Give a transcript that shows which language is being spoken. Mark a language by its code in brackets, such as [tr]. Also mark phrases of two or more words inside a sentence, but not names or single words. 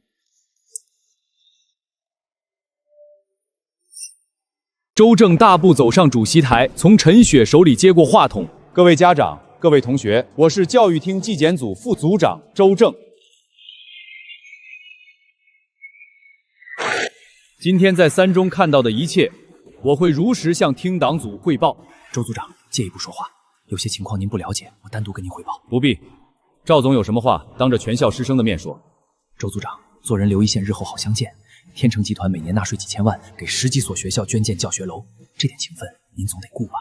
[zh] 周正大步走上主席台，從陳雪手裡接過話筒：“各位家長，各位同学，我是教育厅纪检組副組長周正。今天在3中看到的一切，我會如實向廳黨組匯報。周組長，借一步說話，有些情況您不了解，我單獨跟您匯報。不必，趙總有什麼話，當着全校師生的面說。周組長，做人留一線，日後好相見。天成集團每年納稅幾千萬，給10幾所學校捐建教學樓，這點情分您總得顧吧？